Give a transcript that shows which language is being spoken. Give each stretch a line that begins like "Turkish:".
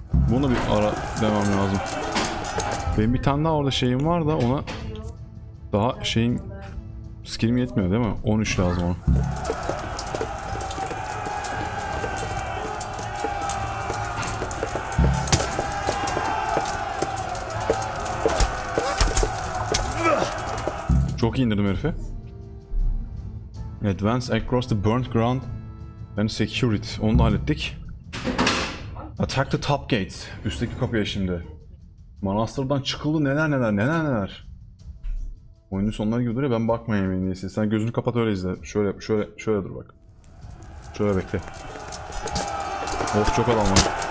Turkish: Bunu bir ara demem lazım. Benim bir tane daha orada şeyim var da ona daha skillim yetmiyor değil mi? 13 lazım ona. Çok iyi indirdim herifi. Advance across the burnt ground and secure it. Onu da hallettik.
English: Attack the top gate.
Turkish: Üstteki kapıya şimdi. Manastırdan çıkıldı neler. Oyunun sonları gibi duruyor, ben bakmayayım en iyisi. Sen gözünü kapat öyle izle. Şöyle dur bak. Şöyle bekle. Of, çok adam var.